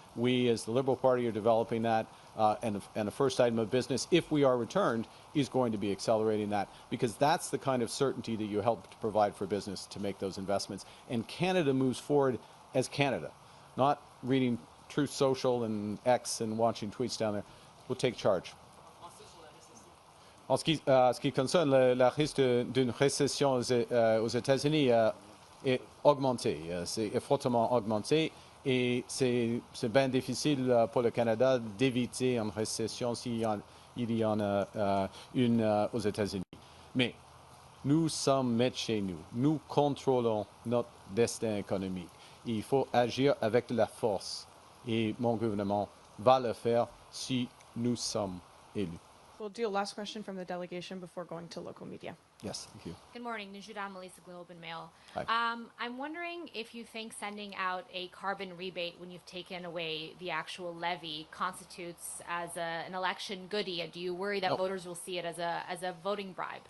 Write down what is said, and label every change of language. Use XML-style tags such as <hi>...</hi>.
<en>We, as the Liberal Party, are developing that. And the first item of business, if we are returned, is going to be accelerating that, because that's the kind of certainty that you help to provide for business to make those investments. And Canada moves forward as Canada, not reading Truth Social and X and watching tweets down there. We'll take charge.</en> <fr>En ce qui concerne le risque d'une récession aux États-Unis est augmenté, c'est fortement augmenté, et c'est bien difficile pour le Canada d'éviter une récession s'il y en a une aux États-Unis. Mais nous sommes maîtres chez nous. Nous contrôlons notre destin économique. Il faut agir avec de la force, et mon gouvernement va le faire si nous sommes élus.</fr> <en>We'll do a last question from the delegation before going to local media. Yes, thank you. Good morning, Nijuda Melissa, Globe and Mail. Hi. I'm wondering if you think sending out a carbon rebate when you've taken away the actual levy constitutes as an election goodie. Do you worry that voters will see it as a voting bribe?</en>